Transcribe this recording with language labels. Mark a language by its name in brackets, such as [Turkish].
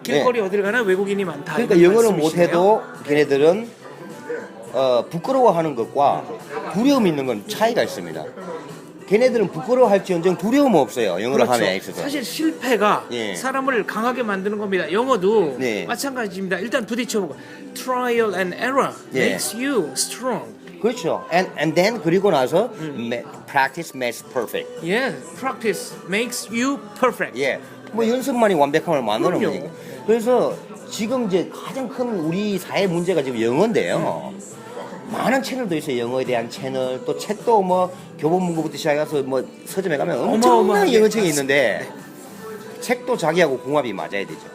[Korean] 길거리 어디를 가나 외국인이 많다. 그러니까 이런 영어를 말씀이시네요. 못해도 걔네들은 부끄러워하는 것과 두려움 있는 건 차이가 있습니다. 걔네들은 부끄러워할지언정 두려움 없어요. 영어를 그렇죠. 하는 애 있어서. 사실 실패가 예. 사람을 강하게 만드는 겁니다. 영어도 네. 마찬가지입니다. 일단 부딪혀보고 [English] trial and error [Korean] 예. [English] makes you strong. [Korean] 그렇죠. [English] And then [Korean] 그리고 나서 [English] practice makes perfect. Yeah, practice makes you perfect. [Korean] 예. 뭐 연습만이 완벽함을 만드는 그럼요. 거니까. 그래서 지금 이제 가장 큰 우리 사회 문제가 지금 영어인데요. 많은 채널도 있어요. 영어에 대한 채널. 또 책도 뭐 교보문고부터 시작해서 뭐 서점에 가면 엄청난 어마어마하게 영어책이 있는데 책도 자기하고 궁합이 맞아야 되죠.